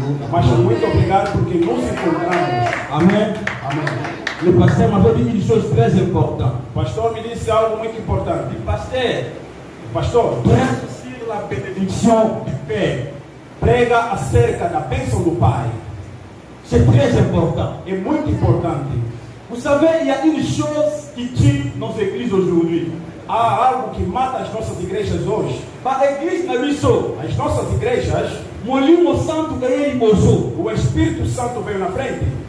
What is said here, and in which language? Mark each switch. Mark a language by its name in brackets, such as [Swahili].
[Portuguese] Mas muito obrigado porque nos encontramos. Amém. Amém. [French] Le pasteur m'a dit une chose très importante. [Portuguese] O pastor me disse algo muito importante. Pastor, [French] prêche sur la bénédiction du Père. [Portuguese] Prega acerca da bênção do Pai. [French] C'est très important. [Portuguese] É muito importante. [French] Vous savez, il y a une chose qui tue nos églises aujourd'hui. [Portuguese] Há algo que mata as nossas igrejas hoje. As nossas igrejas, o Espírito Santo veio na frente,